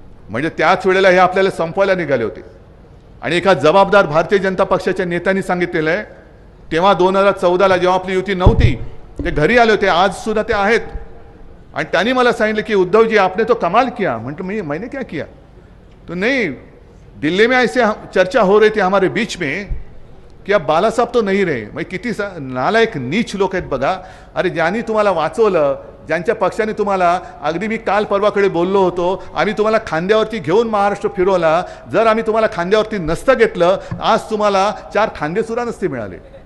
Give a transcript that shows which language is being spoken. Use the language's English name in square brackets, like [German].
[Marathi] म्हणजे त्याच वेळेला हे आपल्याला संपवायला निघाले होते. आणि एका जबाबदार भारतीय जनता पक्षाच्या नेत्यांनी सांगितलेलं आहे, तेव्हा 2014ला जेव्हा आपली युती नव्हती ते घरी आले होते, आज सुद्धा ते आहेत. आणि त्यांनी मला सांगितलं की [Hindi] उद्धव जी आपने तो कमाल किया. [Marathi] म्हटलं [Hindi] मैंने क्या किया? तो नहीं, दिल्ली में ऐसे चर्चा हो रही थी हमारे बीच में की अब बाला साहब तो नहीं रहे. [Marathi] मग किती नालायक नीच लोक आहेत बघा. अरे ज्यांनी तुम्हाला वाचवलं, ज्यांच्या पक्षाने तुम्हाला, अगदी मी काल परवाकडे बोललो होतो, आम्ही तुम्हाला खांद्यावरती घेऊन महाराष्ट्र फिरवला. जर आम्ही तुम्हाला खांद्यावरती नसतं घेतलं आज तुम्हाला 4 खांदे सुद्धा नसते मिळाले.